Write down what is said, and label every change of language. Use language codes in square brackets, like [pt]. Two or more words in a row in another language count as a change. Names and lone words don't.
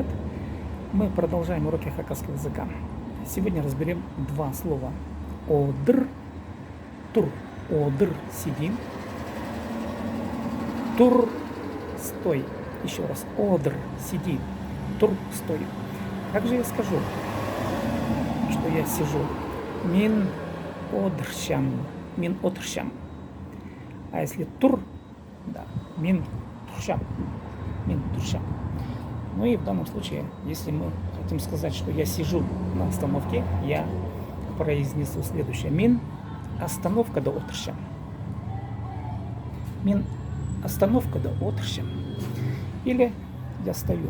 [ru] Мы продолжаем уроки хакасского языка. Сегодня разберем два слова. Одр, тур, одр, сиди. Тур, стой. Еще раз. Одр, сиди. Тур, стой. Как же я скажу, что я сижу? [kjh] Мин одрщам. Мин одрщам. [ru] А если тур, да, [kjh] мин туршам. Мин туршам. [ru] Ну и в данном случае, если мы хотим сказать, что я сижу на остановке, я произнесу следующее. [kjh] Мин остановка до отрщам. Мин остановка до отрщам. [ru] Или я стою.